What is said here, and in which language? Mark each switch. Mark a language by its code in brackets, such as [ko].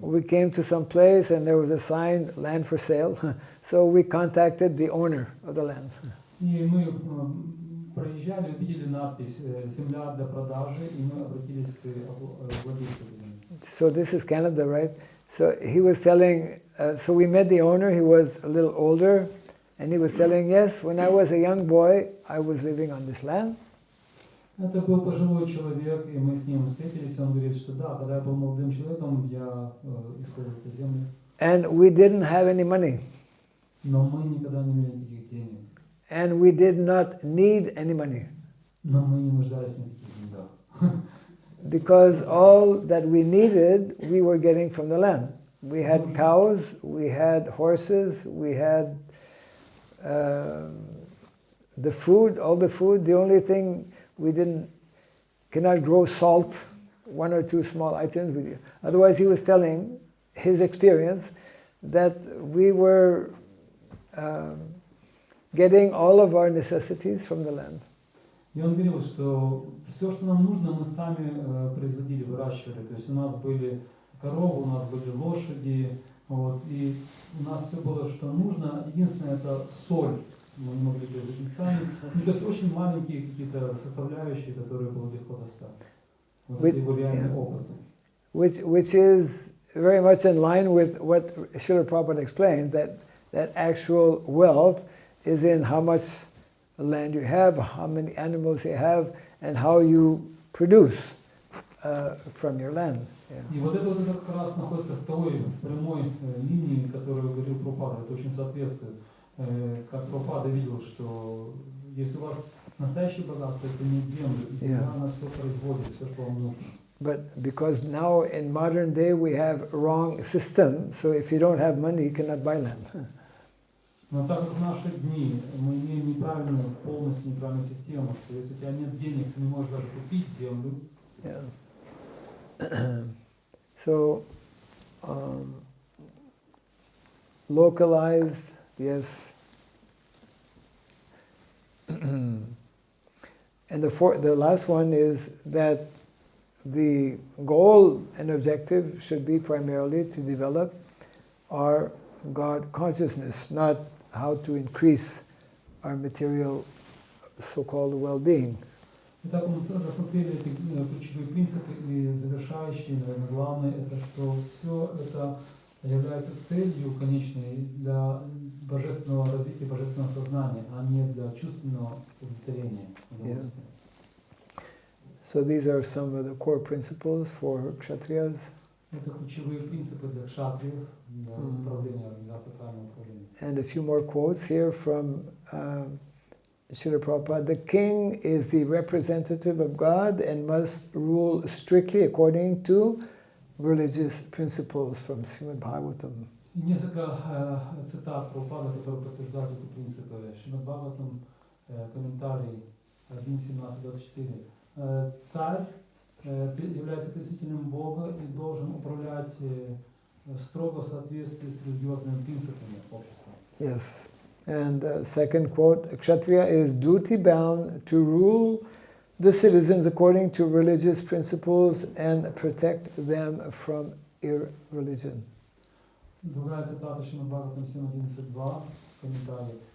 [en] So we came to some place and there was a sign, land for sale. So we contacted the owner of the land. [ru] И мы проезжали, увидели надпись «Земля для продажи», и мы обратились к владельцу земли. [en] So this is Canada, right? So he was telling, so we met the owner, he was a little older, and he was telling, yes, when I was a young boy, I was living on this land. [ru] Это был пожилой человек, и мы с ним встретились, он говорит, что да, когда я был молодым человеком, я использовал эту землю. [en] And we didn't have any money. [ru] Но мы никогда не имели никаких денег. [en] And we did not need any money. [ru] Но мы не нуждались в никаких деньгах. [en] Because all that we needed, we were getting from the land. We had cows, we had horses, we had the food, all the food. The only thing we cannot grow salt, 1 or 2 small items. Otherwise, he was telling his experience that we were getting all of our necessities from the land. [ru] И он говорил, что все, что нам нужно, мы сами производили, выращивали. То есть у нас были коровы, у нас были лошади, вот, и у нас все было, что нужно. Единственное, это соль. Мы не могли производить сами. Ну, то есть очень маленькие какие-то составляющие, которые было легко достать. Вот это его реальный опыт. [en] Which is very much in line with what Srila Prabhupada explained, that actual wealth is in how much land you have, how many animals you have, and how you produce from your land. [ru] И вот это как раз находится в той прямой линии, которую говорил Прабхупада. Это очень соответствует. Как Прабхупада видел, что если у вас настоящее богатство, это не землю, и земля она все производит, все, что вам нужно. [en] But because now in modern day we have wrong system, so if you don't have money, you cannot buy land. [ru] Но так как в наши дни мы имеем неправильную, полностью неправильную систему, что если у тебя нет денег, ты не можешь даже купить землю. [en] Yeah. So, localized, yes. And the last one is that the goal and objective should be primarily to develop our God consciousness, not how to increase our material so-called well-being. [ru] Итак, мы рассмотрели эти ключевые принципы, и завершающие, наверное, главное, это что все это является целью конечной для божественного развития, божественного сознания, а не для чувственного удовлетворения. [en] Yeah. So these are some of the core principles for kshatriyas. [ru] Это ключевые принципы для кшатриев, для управления, организации правильного управления. [en] And a few more quotes here from Srila Prabhupada. The king is the representative of God and must rule strictly according to religious principles from Srimad Bhagavatam. [ru] И несколько цитат Прабхупады, которые подтверждают эти принципы. Шримад Бхагаватам, комментарий 1.17.24. Царь является представителем Бога и должен управлять строго в соответствии с религиозными принципами общества. [en] Yes. And second quote, Kshatriya is duty bound to rule the citizens according to religious principles and protect them from irreligion. [ru] Другая цитата Шримад Бхагаватам 7.11.2, комментарий.